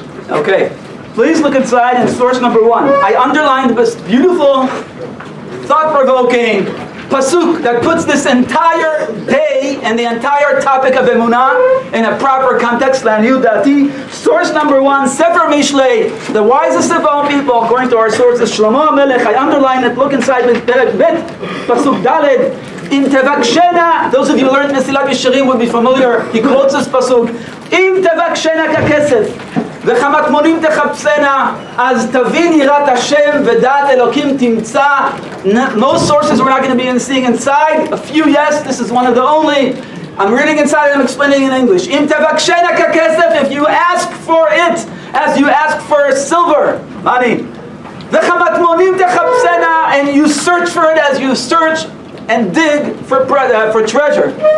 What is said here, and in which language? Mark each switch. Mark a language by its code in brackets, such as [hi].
[en] Okay, please look inside in source number 1. I underlined this beautiful, thought-provoking pasuk that puts this entire day and the entire topic of Emunah in a proper context. Source number 1, Sefer Mishlei, the wisest of all people, according to our sources, Shlomo HaMelech. I underlined it. Look inside with Perek Bet, pasuk Daled. [he] Im tevakshena, [en] those of you who learned Mesilat Yesharim will be familiar. He quotes this pasuk. [he] Im tevakshena kakesef. וחמטמונים תחפשנה, אז תבין יראת השם ודעת אלוקים תמצא. [en] Most sources we're not going to be seeing inside. A few, yes, this is one of the only. I'm reading inside and I'm explaining in English. [he] אם תבקשנה ככסף, [en] if you ask for it, as you ask for silver, money. [he] וחמטמונים תחפשנה, [en] and you search for it as you search and dig for treasure.